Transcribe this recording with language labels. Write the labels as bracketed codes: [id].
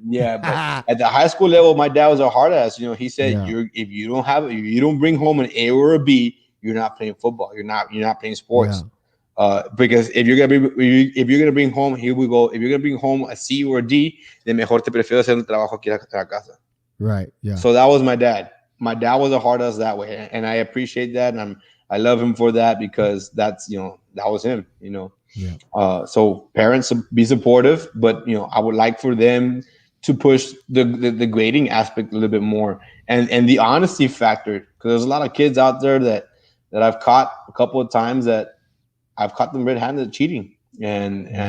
[en] Yeah, but at the high school level, my dad was a hard ass. He said, if you don't bring home an A or a B, you're not playing football. You're not playing sports. Yeah. Because if you're gonna bring home, here we go. If you're gonna bring home a C or a D, then [es] mejor te prefiero hacer un trabajo aquí en la casa. [en] Right. Yeah. So that was my dad. My dad was a hard ass that way, and I appreciate that, and I love him for that because that's that was him. Yeah. So parents be supportive, but I would like for them to push the grading aspect a little bit more and the honesty factor, because there's a lot of kids out there that I've caught a couple of times that I've caught them red-handed cheating, and